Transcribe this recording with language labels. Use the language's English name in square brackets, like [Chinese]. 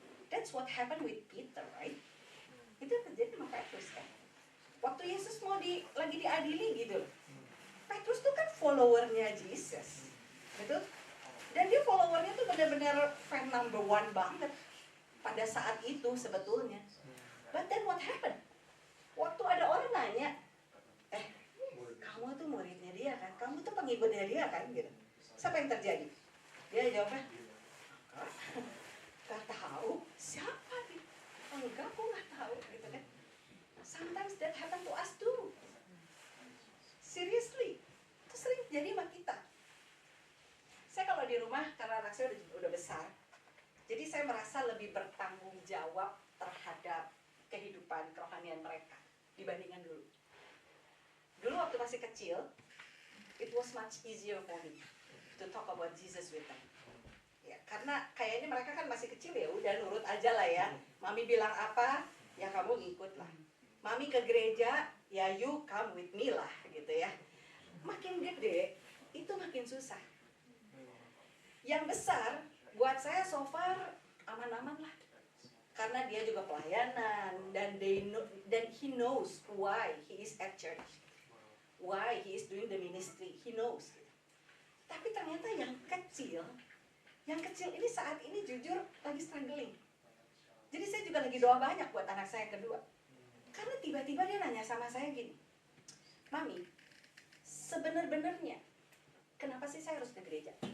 [English] That's what happened with Peter, right? [Indonesian] Itu terjadi sama Petrus kan. Waktu Yesus mau lagi diadili gitu, Petrus tuh kan followernya Jesus, betul? Dan dia followernya tuh benar-benar [English] fan number 1 [Indonesian] banget pada saat itu sebetulnya. [English] But then what happened? [Indonesian] Waktu ada orang nanya, kamu tuh muridnya dia kan, kamu tuh pengikutnya dia kan, gitu. Siapa yang terjadi? Dia jawabnya, gak tahu, siapa nih? Enggak, aku gak tahu, gitu kan. [English] Sometimes that happen to us too. [Indonesian] Seriously, itu sering terjadi sama kita. Saya kalau di rumah, karena anak saya udah besar, jadi saya merasa lebih bertanggung jawab terhadap kehidupan kerohanian mereka dibandingkan dulu. Dulu waktu masih kecil, [English] it was much easier for me to talk about Jesus with them. [Indonesian] Ya, karena kayaknya mereka kan masih kecil ya, udah nurut aja lah ya. Mami bilang apa, ya kamu ikut lah. Mami ke gereja, ya [English] you come with me [Indonesian] lah gitu ya. Makin gede, itu makin susah. Yang besar, buat saya [English] so far [Indonesian] aman-aman lah. Karena dia juga pelayanan, dan [English] he knows why he is at church. Why he is doing the ministry, he knows. [Indonesian] Tapi ternyata yang kecil ini saat ini jujur lagi struggling. Jadi saya juga lagi doa banyak buat anak saya yang kedua. Karena tiba-tiba dia nanya sama saya gini, Mami, sebenar-benarnya kenapa sih saya harus ke gereja?